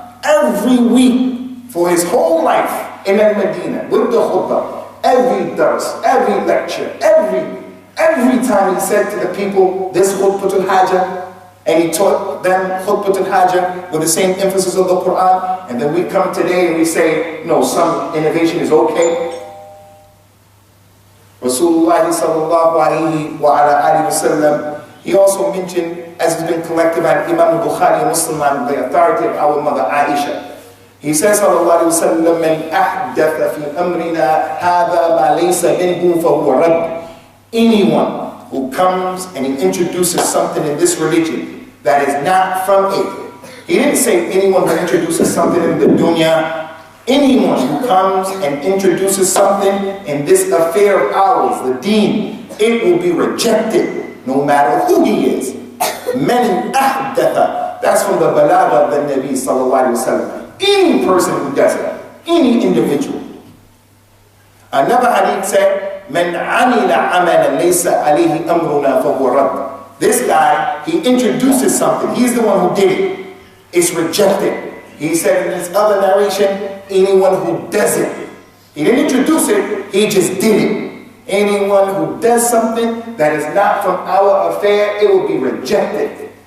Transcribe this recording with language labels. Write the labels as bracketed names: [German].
[English] Every week, for his whole life in Medina, with the khutbah, every dars, every lecture, every time he said to the people, this khutbatul haja, and he taught them khutbatul haja with the same emphasis of the Quran, and then we come today and we say, no, some innovation is okay. Rasulullah sallallahu alayhi wa ala alihi wa sallam, he also mentioned, as has been collected by Imam Bukhari and Muslim on the authority of our mother Aisha. He says, [Arabic] sallallahu alayhi wa sallam, من أحدث في أمرنا هذا ما ليس منه فهو رد. [English] Anyone who comes and he introduces something in this religion that is not from it. He didn't say anyone who introduces something in the dunya. Anyone who comes and introduces something in this affair of ours, the deen, it will be rejected no matter who he is. [Arabic] Man ahdatha. [English] That's from the balagha of the Nabi sallallahu alayhi wa sallam. Any person who does it, any individual. Another hadith said, [Arabic] من عمل عملا ليس عليه أمرنا فهو رد. [English] This guy, he introduces something. He's the one who did it. It's rejected. He said in his other narration, anyone who does it. He didn't introduce it, he just did it. Anyone who does something that is not from our affair, it will be rejected.